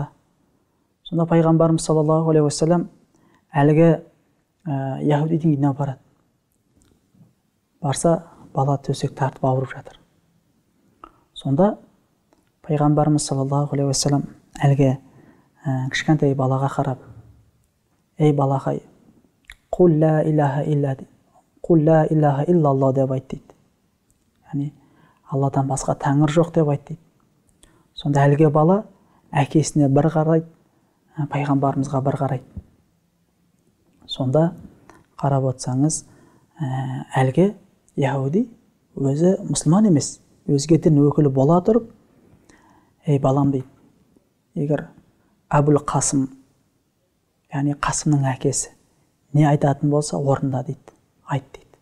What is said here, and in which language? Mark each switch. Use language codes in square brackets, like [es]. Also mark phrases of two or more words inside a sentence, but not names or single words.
[kk] Сонда пайғамбарымыз [ar] صلى الله عليه وسلم [kk] әлгі яһудидің үйіне барады. барса бала төсек тартып ауырып жатыр. Сонда пайғамбарымыз [ar] صلى الله عليه وسلم [kk] әлгі кішкентай балаға қарап, ей балақай, [ar] قل لا إله إلا الله [kk] деп айт дейді. Яғни Алладан басқа тәңір жоқ деп айт дейді. Сонда әлгі бала әкесіне бір қарайды, пайғамбарымызға бір қарайды. Сонда қарап отырсаңыз, әлгі яһуди өзі мұсылман емес, өзге дін өкілі бола тұрып, ей балам дейді, егер Әбіл Қасым, яғни Қасымның әкесі, не айтатын болса орында дейді, айт дейді.